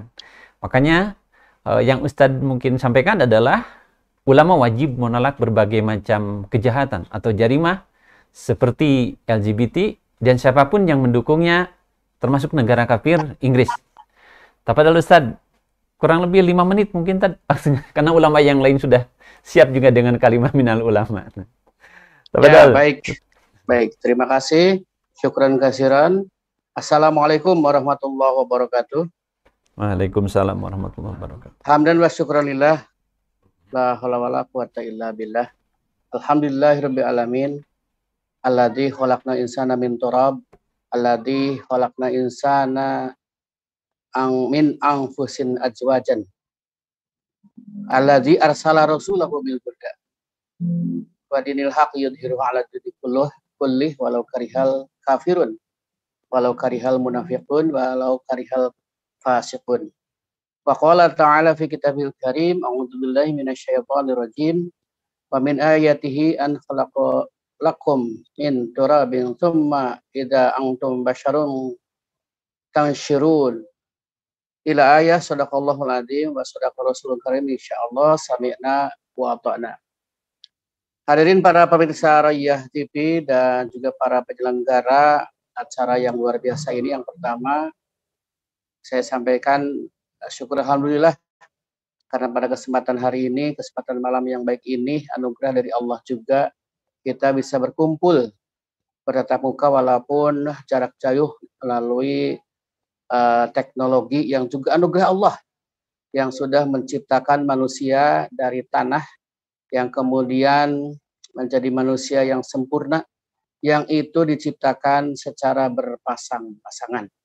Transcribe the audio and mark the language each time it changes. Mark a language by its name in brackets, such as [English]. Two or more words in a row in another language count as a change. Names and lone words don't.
[Indonesian] Makanya yang Ustadz mungkin sampaikan adalah ulama wajib menolak berbagai macam kejahatan atau jarimah seperti LGBT dan siapapun yang mendukungnya, termasuk negara kafir Inggris. Tafadhol Ustadz, kurang lebih 5 menit mungkin Tad, karena ulama yang lain sudah siap juga dengan kalimat [Arabic] من العلماء. [Indonesian] Ya, baik. Terima kasih. [Arabic] شكرا كثيرا. السلام عليكم ورحمة الله وبركاته. وعليكم السلام ورحمة الله وبركاته. حمدا وشكرا لله. لا حول ولا قوة إلا بالله. الحمد لله رب العالمين. الذي خلقنا إنسانا من تراب. الذي خلقنا إنسانا من أنفس أزواجا الذي أرسل رسوله بالهدى ودين الحق يظهره على الدين كله ولو كره الكافرون ولو كره المنافقون ولو كره الفاسقون. وقال تعالى في كتابه الكريم أعوذ بالله من الشيطان الرجيم ومن آياته أن خلق لكم من تراب ثم إذا أنتم بشر تنتشرون إلى آية. صدق الله العظيم وصدق رسوله الكريم. إن شاء الله سمعنا وأطعنا. [Indonesian] Hadirin para pemirsa Royah TV dan juga para penyelenggara acara yang luar biasa ini, yang pertama saya sampaikan syukur alhamdulillah karena pada kesempatan hari ini, kesempatan malam yang baik ini, anugerah dari Allah juga kita bisa berkumpul bertatap muka walaupun jarak jauh melalui teknologi yang juga anugerah Allah yang sudah menciptakan manusia dari tanah yang kemudian menjadi manusia yang sempurna, yang itu diciptakan secara berpasang-pasangan.